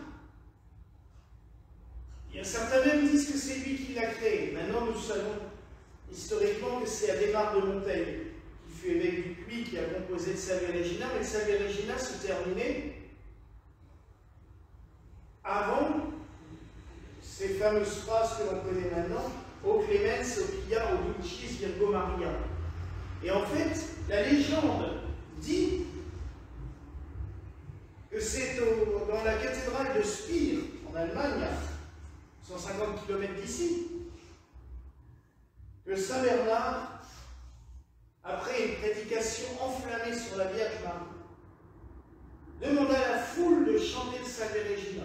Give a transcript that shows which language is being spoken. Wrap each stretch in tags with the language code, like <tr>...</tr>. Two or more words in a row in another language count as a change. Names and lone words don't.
<fr>Il y a certains même disent que c'est lui qui l'a créé. Maintenant, nous savons historiquement que c'est Adhémar de Montaigne, qui fut évêque du Puy, qui a composé le Salve Regina, mais le Salve Regina se terminait avant ces fameuses phrases que l'on connaît maintenant,</fr> <la>O Clemens, O Pia, O Dulcis Virgo Maria.</la> <fr>Et en fait, la légende dit que c'est dans la cathédrale de Spire, en Allemagne, à 150 km d'ici, que Saint Bernard, après une prédication enflammée sur la Vierge Marie, demanda à la foule de chanter le Salve Regina.</fr>